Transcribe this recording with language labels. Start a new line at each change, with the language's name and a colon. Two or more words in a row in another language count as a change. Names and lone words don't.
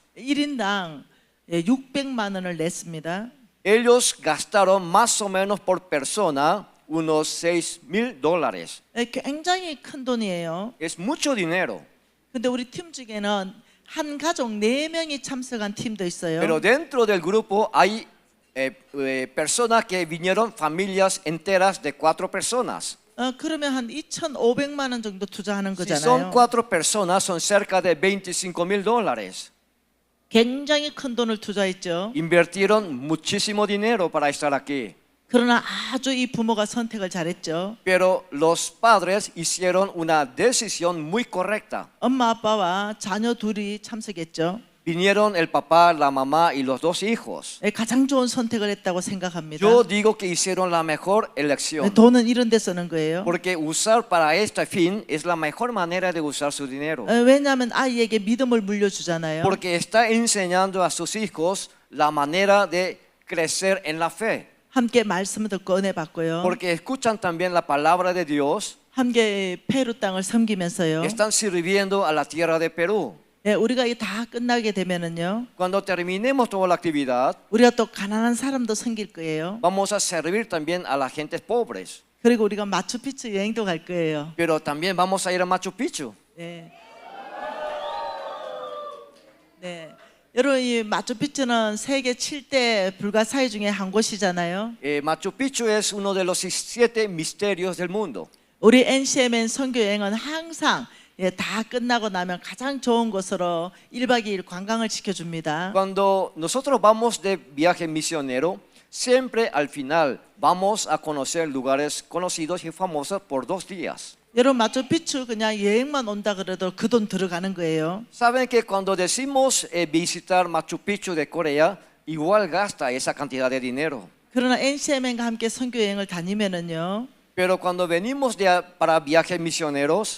Korean: 1인당 600만 원을 냈습니다.
Spanish: Ellos gastaron más o menos por persona unos $6,000.
Korean: 예, 굉장히 큰 돈이에요.
Spanish: Es mucho dinero.
Korean: 근데 우리 팀 중에는 한 가족 4명이 참석한 팀도 있어요.
Spanish: Pero dentro del grupo hay personas que vinieron, familias enteras de 4 personas.
Korean: 그러면 한 2,500만 원 정도 투자하는
Spanish: Si son
Korean: 거잖아요.
Spanish: 4 personas, son cerca de $25,000.
Korean: 굉장히 큰 돈을 투자했죠.
Spanish: Invirtieron muchísimo dinero para estar aquí.
Korean: 그러나 아주 이 부모가 선택을 잘했죠.
Spanish: Pero los padres hicieron una decisión muy correcta.
Korean: 엄마 아빠와 자녀 둘이 참석했죠.
Spanish: Vinieron el papá, la mamá y los 2 hijos.
Korean: 가장 좋은 선택을 했다고 생각합니다.
Spanish: Yo digo que hicieron la mejor elección.
Korean: 돈은 이런 데 쓰는 거예요.
Spanish: Porque usar para este fin es la mejor manera de usar su dinero.
Korean: 왜냐하면 아이에게 믿음을 물려주잖아요.
Spanish: Porque está enseñando a sus hijos la manera de crecer en la fe.
Korean: 함께 말씀을 듣고 은혜 받고요.
Spanish: Porque escuchan también la palabra de Dios.
Korean: 함께 페루 땅을 섬기면서요.
Spanish: Están sirviendo a la tierra de Perú.
Korean: 우리가 이 다 끝나게 되면은요.
Spanish: Cuando terminemos toda la actividad,
Korean: 우리가 또 가난한 사람도 섬길 거예요.
Spanish: vamos a servir también a la gente pobres.
Korean: 그리고 우리가 마추픽추 여행도 갈 거예요.
Spanish: Pero también vamos a ir a Machu Picchu.
Korean: 네. 네. 여러분 이 마추픽추는 세계 7대 불가사의 중에 한 곳이잖아요.
Spanish: Machu Picchu es uno de los 7 misterios del mundo.
Korean: 우리 NCMN 선교 여행은 항상 다 끝나고 나면 가장 좋은 곳으로 1박 2일 관광을 시켜줍니다.
Spanish: Cuando nosotros vamos de viaje misionero, siempre al final vamos a conocer lugares conocidos y famosos por 2 días.
Korean: 여러분 마추픽추 그냥 여행만 온다 그래도 그 돈 들어가는 거예요.
Spanish: Saben que cuando decimos visitar Machu Picchu de Corea, igual gasta esa cantidad de dinero.
Korean: 그러나 NCMN과 함께 선교 여행을 다니면은요.
Spanish: Pero cuando venimos para viajes misioneros,